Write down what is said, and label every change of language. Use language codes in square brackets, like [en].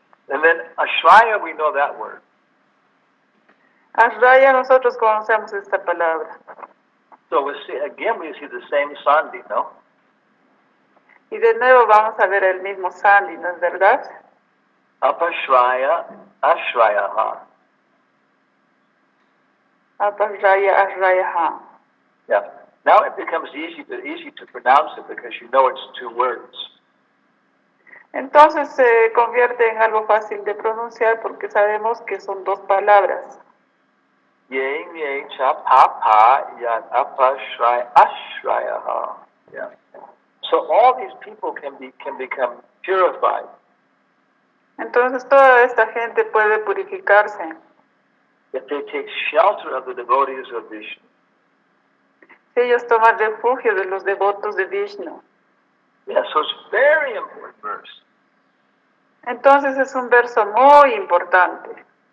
[en] And then Ashraya, we know that word. [es] Ashraya, nosotros conocemos esta palabra. [en] So we see the same Sandi, no? [es] Y de nuevo vamos a ver el mismo Sandi, ¿no es verdad? [sa] Apashraya, Ashrayaha. Apashraya, Ashraya. [en] Yeah. Now it becomes easy to pronounce it because you know it's two words. [es] Entonces se convierte en algo fácil de pronunciar porque sabemos que son dos palabras. [sa] Ye cha pa pa yat apashraya ashrayaha. Yeah. [en] So all these people can become purified. [es] Entonces toda esta gente puede purificarse [en] If they take shelter of the devotees of Vishnu. [es] si ellos toman refugio de los devotos de Vishnu. [en] Yeah, so it's a very important verse. [es] Entonces es un verso muy importante.